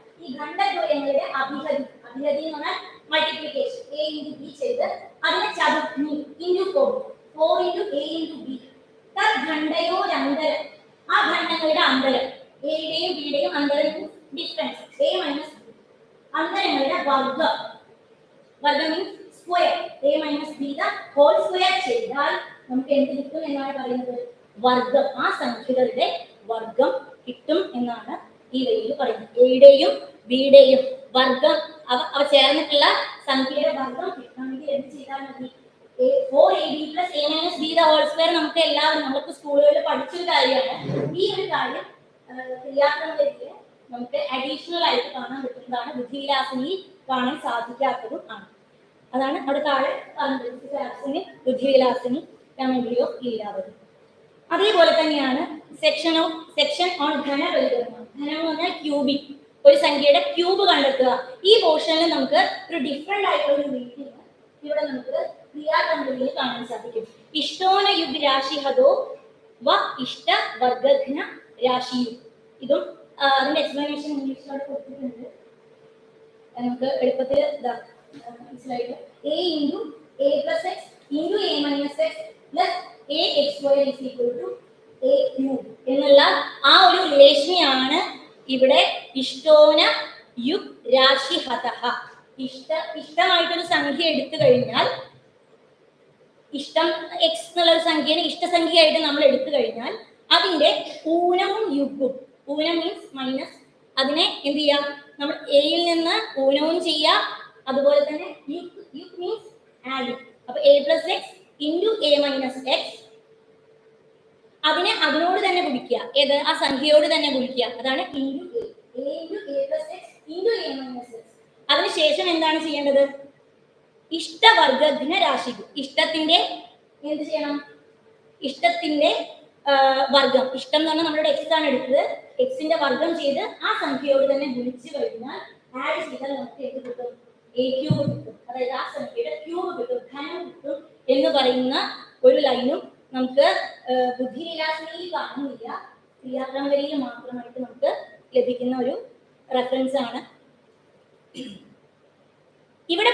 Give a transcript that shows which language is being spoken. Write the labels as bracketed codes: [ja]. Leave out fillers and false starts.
[ml] ഈ ഖണ്ഡദ്വയങ്ങളുടെ അഭിഹതി എന്ന് പറഞ്ഞാൽ മൾട്ടിപ്ലിക്കേഷൻ, [en] A into B [ml] ചെയ്ത് അതിനെ ചതുർഗ്നി [en] into 4 into A into B [ml] തദ് ഖണ്ഡയോരന്തരം, ആ ഖണ്ഡങ്ങളുടെ അന്തരം, എയുടെയും ബിയുടെയും അന്തരം ഡിഫറൻസ് [en] A minus B, [ml] അന്തരങ്ങളുടെ വർഗം means square, [en] A minus B the whole square [ml] ചെയ്താൽ നമുക്ക് എന്ത് കിട്ടും എന്നാണ് പറയുന്നത്? വർഗം. ആ സംഖ്യകളുടെ വർഗം കിട്ടും എന്നാണ് ഈ വരിയിൽ പറയുന്നത്. എയുടെയും ബിയുടെയും വർഗം അവ ചേർന്നിട്ടുള്ള സംഖ്യയുടെ വർഗം കിട്ടണമെങ്കിൽ എന്ത് ചെയ്താൽ മതി? [en] 4AB plus A minus B the whole square [ml] നമുക്ക് എല്ലാവരും നമ്മൾക്ക് സ്കൂളുകളിൽ പഠിച്ചൊരു കാര്യമാണ്. ഈ ഒരു കാര്യം ക്രിയാക്രമവലിയിൽ നമുക്ക് അഡീഷണൽ ആയിട്ട് കാണാൻ പറ്റുന്നതാണ്, ബുദ്ധിവിലാസിനിയിൽ കാണാൻ സാധിക്കാത്തതും ആണ്. അതാണ് അവിടെ താഴെ പറഞ്ഞത്, ബുദ്ധിവിലാസിനി കമന്ററി ഓഫ് ലീലാവതി. അതേപോലെ തന്നെയാണ് സെക്ഷൻ ഓൺ ഘനപരികരണം. ഘനം എന്ന് പറഞ്ഞാൽ ക്യൂബിക്, ഒരു സംഖ്യയുടെ ക്യൂബ് കണ്ടെത്തുക. ഈ പോർഷനിൽ നമുക്ക് ഒരു ഡിഫറെന്റ് ആയിട്ടുള്ള ഒരു മീനിങ് ഇവിടെ നമുക്ക് ക്രിയാകമന്റിയിൽ കാണാൻ സാധിക്കും. [sa] ഇഷ്ടോന യുഗ് രാശി ഹതോ വ ഇഷ്ട വർഗഘ്ന രാശിയു. [ml] ഇതും അതിന്റെ എക്സ്പ്ലനേഷൻ ഇംഗ്ലീഷിലോട് കൊടുത്തിട്ടുണ്ട്, നമുക്ക് എളുപ്പത്തിൽ മനസ്സിലായിട്ട്. [en] A into A plus x into A minus x plus AX square is equal to A cube [ml] എന്നുള്ള ആ ഒരു റിലേഷനെയാണ് ഇവിടെ ഇഷ്ടോന യുഗ് രാശി ഹതഹ. ഇഷ്ടമായിട്ടൊരു സംഖ്യ എടുത്തു കഴിഞ്ഞാൽ, ഇഷ്ടം x എന്നുള്ള ഒരു സംഖ്യനെ ഇഷ്ടസംഖ്യയായിട്ട് നമ്മൾ എടുത്തു കഴിഞ്ഞാൽ അതിന്റെ ഊനവും യുഗും, ഊനം മീൻസ് മൈനസ്, അതിനെ എന്ത് ചെയ്യാം? നമ്മൾ എയിൽ നിന്ന് ഊനവും ചെയ്യാം, അതുപോലെ തന്നെ യുഗ് മീൻസ് ആഡ്. [en] അപ്പൊ A plus x into A minus x, [ml] അതിനെ അതിനോട് തന്നെ ഗുണിക്കുക, ഏത് ആ സംഖ്യയോട് തന്നെ ഗുണിക്കുക, അതാണ് [en] into A into A plus x into A minus x. [ml] അതിനുശേഷം എന്താണ് ചെയ്യേണ്ടത്? ഇഷ്ടവർഗഘ്ന രാശി, ഇഷ്ടത്തിന്റെ എന്ത് ചെയ്യണം? ഇഷ്ടത്തിന്റെ വർഗം, ഇഷ്ടം എന്ന് പറഞ്ഞാൽ നമ്മുടെ എക്സ് ആണ് എടുത്തത്, എക്സിന്റെ വർഗം ചെയ്ത് ആ സംഖ്യയോട് തന്നെ ഗുണിച്ചു കഴിഞ്ഞാൽ ആഡ് ചെയ്താൽ നമുക്ക് എന്ത് കിട്ടും? A ക്യൂബ് കിട്ടും, അതായത് ആ സംഖ്യയുടെ ക്യൂബ് കിട്ടും, ഘനം കിട്ടും എന്ന് പറയുന്ന ഒരു ലൈനും നമുക്ക് ബുദ്ധിവിലാസിനിയിൽ കാണുന്നില്ല, ക്രിയാക്രമവലിയിൽ മാത്രമായിട്ട് നമുക്ക് ലഭിക്കുന്ന ഒരു റെഫറൻസ് ആണ് ഇവിടെ.